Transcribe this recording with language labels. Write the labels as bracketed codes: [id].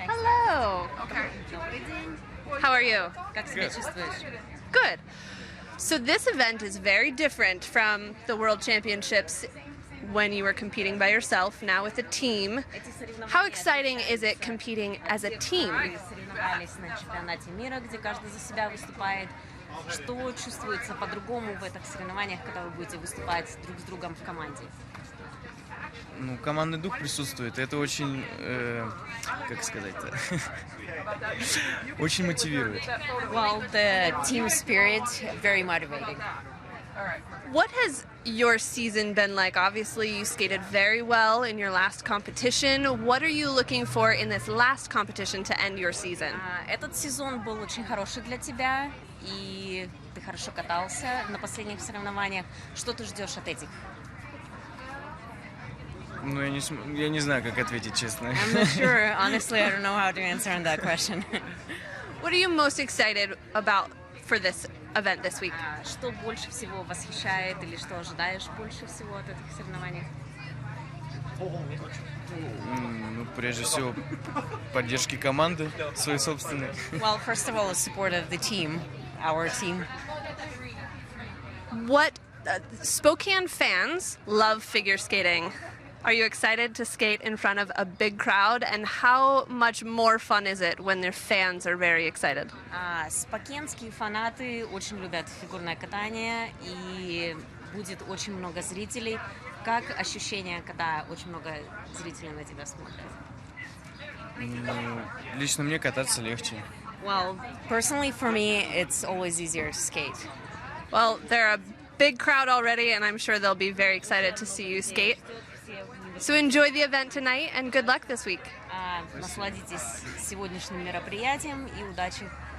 [en] Hello. Okay. How are you? Good. Good. So this event is very different from the World Championships when you were competing by yourself, now with a team. How exciting is it competing as a team? [ru] Соревновались на чемпионате мира, где каждый за себя выступает. Что чувствуется по-другому в этих соревнованиях, когда вы будете выступать друг с другом в команде? Ну, командный дух присутствует. Это очень, как сказать-то, очень мотивирует. [en] Well, the team spirit, very motivating. What has your season been like? Obviously, you skated very well in your last competition. What are you looking for in this last competition to end your season? [ru] Этот сезон был очень хороший для тебя, и ты хорошо катался на последних соревнованиях. Что ты ждешь от этих? Ну, я не знаю, как ответить, честно. [en] I'm not sure. Honestly, I don't know how to answer on that question. What are you most excited about for this event this week? [ru] Что больше всего восхищает или что ожидаешь больше всего от этих соревнований? Ну, прежде всего, поддержки команды, своей собственной. [en] Well, first of all, the support of the team, our team. What Spokane fans love figure skating. Are you excited to skate in front of a big crowd? And how much more fun is it when their fans are very excited? [ru] Спокенские фанаты очень любят фигурное катание, и будет очень много зрителей. Как ощущение, когда очень много зрителей на тебя смотрят? Ну, лично мне кататься легче. [en] Well, personally for me, it's always easier to skate. Well, they're a big crowd already, and I'm sure they'll be very excited to see you skate. So enjoy the event tonight and good luck this week. [ru] Насладитесь сегодняшним мероприятием и удачи.